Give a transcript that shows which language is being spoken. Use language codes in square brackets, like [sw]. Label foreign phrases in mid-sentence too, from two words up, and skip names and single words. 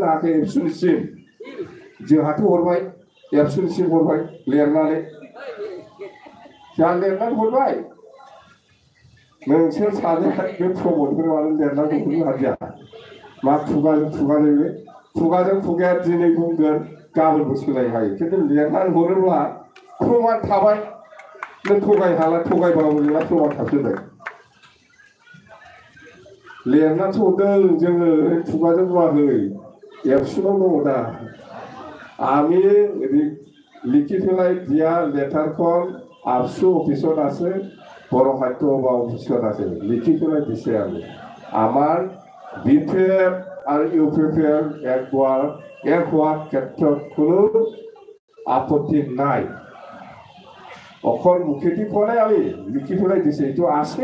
[brx] हायाखै एबसुनिसिम जोंहाथ' हरबाय एबसुनिसिम हरबाय लिरनानै जोंहा लिरनानै हरबाय नोंसोर सानैया बे प्रमदनिफ्राय मानो लिरनानै हरनो हादिया मा खुगाजों खुगाया दिनै बुंगोन गाबोनबो सोलायनो हायो खिन्थु लिरनानै हरोब्ला प्रमान थाबाय नों थगायहाला थगायबाबो नोंना प्रमान थाफिनबाय लिरनानैसो हरदों जोङो खुगाजों बुङाखै एबसुनाव दङ दा [as] আমি লিখি পেলাই দিয়া লেটাৰখন আবসু অফিচত আছে বড়ো সাহিত্য সভা অফিচত আছে লিখি পেলাই দিছে আমি আমাৰ বিপিএফ আৰু ইউপিপিএল এক হোৱাৰ ক্ষেত্ৰত কোনো আপত্তি নাই অকল মুখেদি কোৱা নাই আমি লিখি পেলাই দিছে এইটো আছে